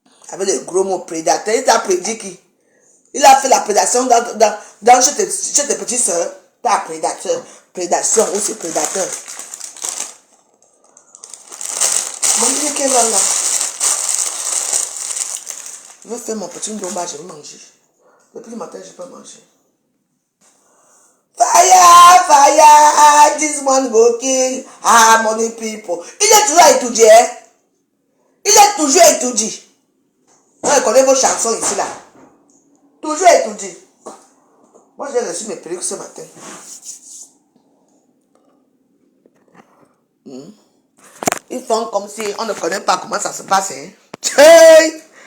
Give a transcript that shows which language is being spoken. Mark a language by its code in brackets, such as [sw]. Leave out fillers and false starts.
[fr] Avec les gros mots prédateurs. Il t'a prédit qui? Il a fait la prédation chez tes petites soeurs. T'as prédateur. Prédation ou c'est prédateur. Bon, il est quelle heure là? Je vais faire mon petit ndomba, je vais manger. Depuis le matin, je peux manger. [en] Fire, fire, this one go kill harmony people. [fr] Il est toujours étudié. Il est toujours étudié. On connaît vos chansons ici là. Toujours étudié. Moi j'ai reçu mes perruques ce matin. Ils font comme si on ne connaît pas comment ça se passe. Hein? Hey!